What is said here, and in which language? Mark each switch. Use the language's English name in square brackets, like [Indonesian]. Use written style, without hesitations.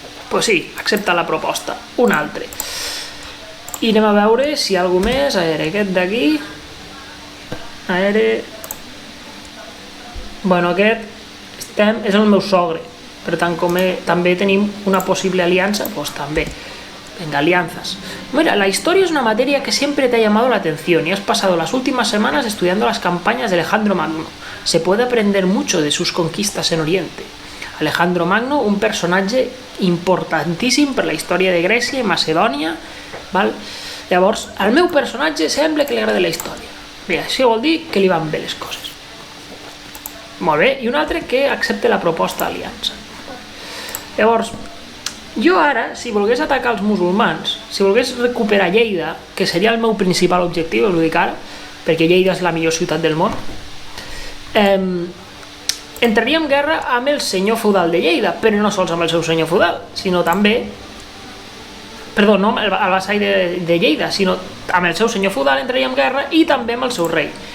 [Catalan] Pues sí, accepta la proposta. Un altre. I anem a veure si hi ha alguna més. A veure, aquest d'aquí. A veure... Bueno, aquest és el meu sogre. Per tant, com també tenim una possible aliança, pues també. [Spanish] Venga, alianzas. Mira, la historia es una materia que siempre te ha llamado la atención y has pasado las últimas semanas estudiando las campañas de Alejandro Magno. Se puede aprender mucho de sus conquistas en Oriente. [Catalan] Alejandro Magno, un personatge importantíssim per la història de Grècia i Macedònia, val? Llavors, al meu personatge sembla que li agrada la història. Bé, això vol dir que li van bé les coses. Molt bé, i un altre que accepta la proposta d'aliança. Llavors, jo ara, si volgués atacar els musulmans, si volgués recuperar Lleida, que seria el meu principal objectiu, us ho dic ara, perquè Lleida és la millor ciutat del món, entraria en guerra amb el senyor feudal de Lleida, però no sols amb el seu senyor feudal, sinó també, perdó, no el vassall de Lleida, sinó amb el seu senyor feudal entraria en guerra i també amb el seu rei.